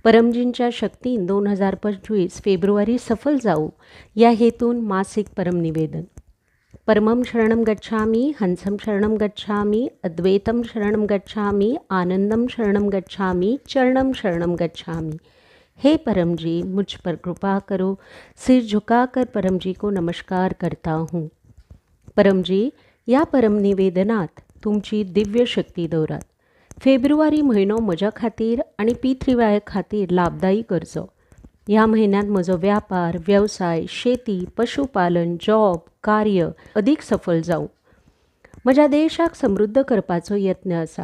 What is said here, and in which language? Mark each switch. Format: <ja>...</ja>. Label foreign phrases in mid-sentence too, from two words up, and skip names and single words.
<mr>परमजींच्या शक्तीन 2025 फेब्रुवारी सफल जाऊ या हेतून मासिक परमनिवेदन.</mr> <sa>परमं शरणं गच्छामि, हंसं शरणं गच्छामि, अद्वैतं शरणं गच्छामि, आनंदम शरणं गच्छामि, चरणं शरणं गच्छामि.</sa> <hi>हे परम जी, मुझ पर कृपा करो. सिर झुकाकर परम जी को नमस्कार करता हूँ.</hi> <mr>परम जी, या परम निवेदनात तुमची दिव्य शक्ती दौरात.</mr> <kok>फेब्रुवारी म्हयनो म्हज्या खातीर आनी P3Y खातीर लाभदायी करचो. ह्या म्हयन्यात म्हजो व्यापार, वेवसाय, शेती, पशुपालन, जॉब, कार्य अदीक सफल जावं. म्हज्या देशाक समृद्ध करपाचो यत्न आसा.</kok>